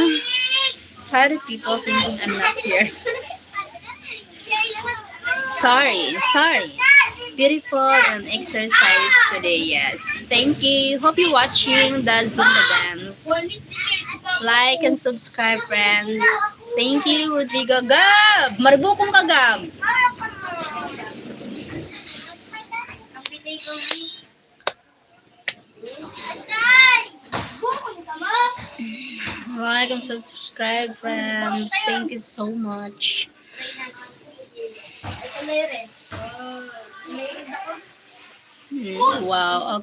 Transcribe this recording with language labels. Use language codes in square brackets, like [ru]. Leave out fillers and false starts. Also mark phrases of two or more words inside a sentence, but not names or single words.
[en] Tired of people thinking I'm not here. Sorry. Beautiful and exercise today, yes. Thank you. Hope you're watching the Zumba dance. Like and subscribe, friends. Thank you, Rodrigo. Gab! Marbukong ka, Gab. Like and subscribe, friends. Thank you so much. Wow.